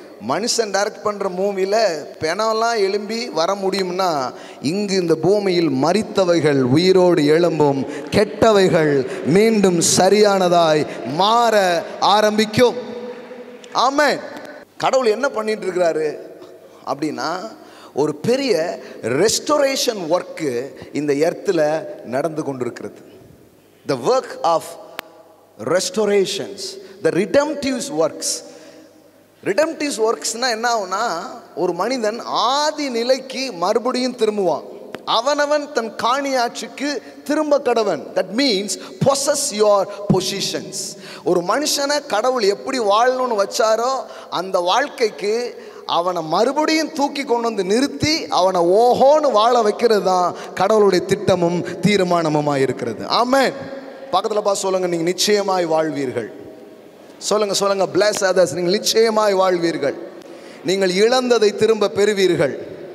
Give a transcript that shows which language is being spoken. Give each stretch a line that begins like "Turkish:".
Tamil: மனுஷன் டைரக்ட் பண்ணுற மூவியில் பெணம்லாம் எழும்பி வர முடியும்னா, இங்கு இந்த பூமியில் மரித்தவைகள் உயிரோடு எழும்பும், கெட்டவைகள் மீண்டும் சரியானதாய் மாற ஆரம்பிக்கும். ஆமென். கடவுள் என்ன பண்ணிட்டு இருக்கிறாரு அப்படின்னா, ஒரு பெரிய ரெஸ்டோரேஷன் ஒர்க்கு இந்த எர்த்தில் நடந்து கொண்டிருக்கிறது.
English: The work of restorations, the redemptive works.
Tamil: redemptive worksனா என்ன ஆகும்னா, ஒரு மனிதன் ஆதி நிலைக்கு மறுபடியும் திரும்புவான். அவனவன் தன் காணியாட்சிக்கு திரும்ப கடவன்.
English: that means possess your positions.
Tamil: ஒரு மனுஷனை கடவுள் எப்படி வாழணும்னு வச்சாரோ அந்த வாழ்க்கைக்கு அவனை மறுபடியும் தூக்கி கொண்டு வந்து நிறுத்தி அவனை ஓஹோன்னு வாழ வைக்கிறது தான் கடவுளுடைய திட்டமும் தீர்மானமுமாக இருக்கிறது. ஆமென். பக்கத்தில் பார்த்து சொல்லுங்க, நீங்கள் நிச்சயமாய் வாழ்வீர்கள். சொல்லுங்க சொல்லுங்க,
English: bless others.
Tamil: நீங்கள் நிச்சயமாய் வாழ்வீர்கள். நீங்கள் இழந்ததை திரும்ப பெறுவீர்கள்.